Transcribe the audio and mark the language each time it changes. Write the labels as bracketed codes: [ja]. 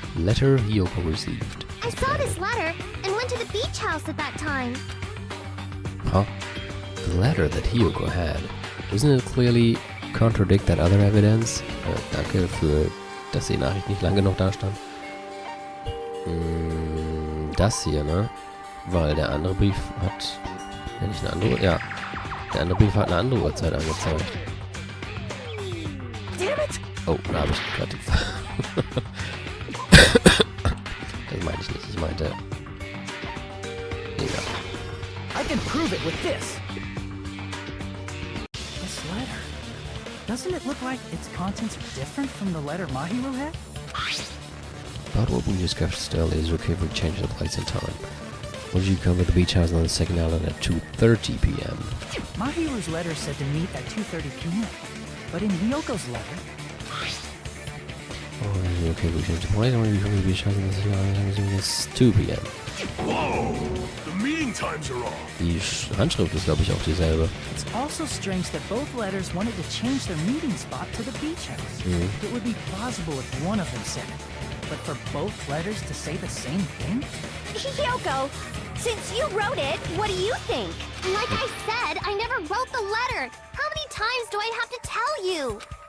[en] Letter Hiyoko received. I saw this letter and went to the beach house at that time. Huh? The letter that Hiyoko had. Doesn't it clearly contradict that other evidence? [de] Danke für, dass die Nachricht nicht lang genug da stand. Das hier, ne? Weil der andere Brief hat... Ja, nicht eine andere... Ja. Der andere Brief hat eine andere Uhrzeit angezeigt. Oh, da habe ich gerade... Das meinte ich nicht. Ich meinte... Egal. [en] I can prove it with this. This letter. Doesn't it look like its contents are different from the letter Mahiru had? About what we discussed earlier, is okay if we change the place and time. Would you come to the beach house on the second island at 2:30 p.m.? Mahiru's letter said to meet at 2:30 p.m. But in Hiyoko's letter... Oh, is it okay if we change the place? Or would you come to the beach house on the second island at 2 p.m.? Whoa! The meeting times are off. [de] Die Handschrift ist, glaube ich, auch dieselbe. [en] It's also strange that both letters wanted to change their meeting spot to the beach house. It would be plausible if one of them said it. But for both letters to say the same thing? Hiyoko, since you wrote it, what do you think? Like I said, I never wrote the letter. How many times do I have to tell you?